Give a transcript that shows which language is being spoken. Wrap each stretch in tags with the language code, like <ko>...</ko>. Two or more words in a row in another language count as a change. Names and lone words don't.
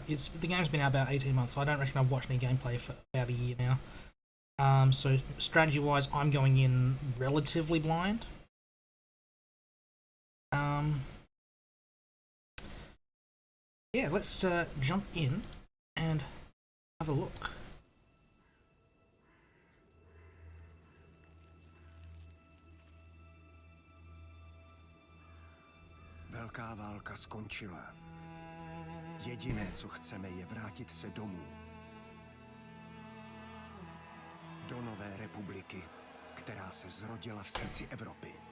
<en>The game's been out about 18 months, so I don't reckon I've watched any gameplay for about a year now. So strategy-wise, I'm going in relatively blind. Yeah, let's jump in and have a look.</en> <cs>Velká válka skončila. Jediné, co chceme, je vrátit se domů. Do nové republiky, která se zrodila v srdci Evropy.</cs>